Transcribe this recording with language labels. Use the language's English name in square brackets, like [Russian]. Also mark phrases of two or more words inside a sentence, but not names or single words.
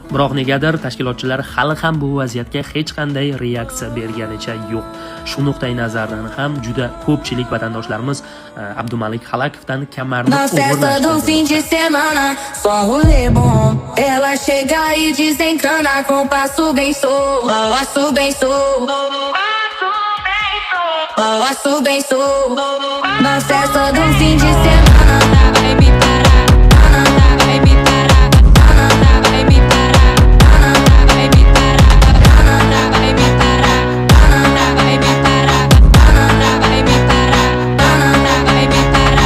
[Uzbek] Biroq negadir tashkilotchilar hali ham bu vaziyatga hech qanday reaksiya berganicha yo'q. Shu nuqtai nazardan ham juda ko'pchilik vatandoshlarimiz Abdumalik Xalakovdan kamarni [Portuguese] desencana com passo bem solto, passo bem solto, passo bem solto. Na festa do fim de semana, vai me parar, vai me parar, vai me parar, vai me parar, vai me parar, vai me parar, vai me parar, vai me parar.